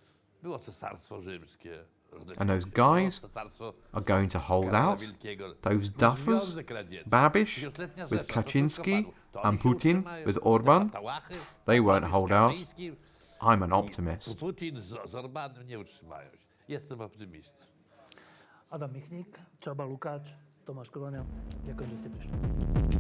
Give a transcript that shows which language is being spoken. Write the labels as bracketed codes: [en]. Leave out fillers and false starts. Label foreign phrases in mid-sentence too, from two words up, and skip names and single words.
[en] And those guys are going to hold out? Those duffers? Babiš with Kaczynski and Putin with Orban? They won't hold out. I'm an optimist. Adam Michnik, Csaba Lukacs, Tomáš Klvaňa. [sk] Ďakujem, že ste prišli.